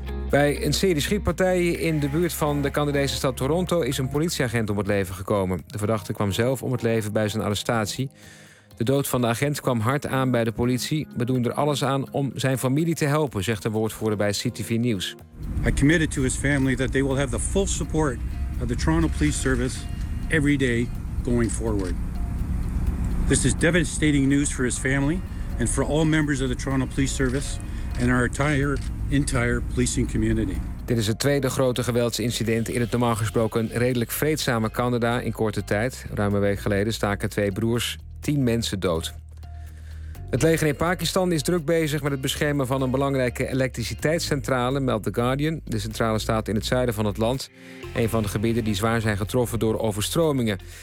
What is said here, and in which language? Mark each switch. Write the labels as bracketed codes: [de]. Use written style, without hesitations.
[nl] Bij een serie schietpartijen in de buurt van de Canadese stad Toronto is een politieagent om het leven gekomen. De verdachte kwam zelf om het leven bij zijn arrestatie. De dood van de agent kwam hard aan bij de politie. We doen er alles aan om zijn familie te helpen, zegt de woordvoerder bij CTV News. [en] I committed to his family that they will have the full support of the Toronto Police Service every day going forward. This is devastating news for his family and for all members of the Toronto Police Service and our entire policing community. [nl] Dit is het tweede grote geweldsincident in het normaal gesproken redelijk vreedzame Canada in korte tijd. Ruim een week geleden staken twee broers 10 mensen dood. Het leger in Pakistan is druk bezig met het beschermen van een belangrijke elektriciteitscentrale, meldt The Guardian. De centrale staat in het zuiden van het land, een van de gebieden die zwaar zijn getroffen door overstromingen.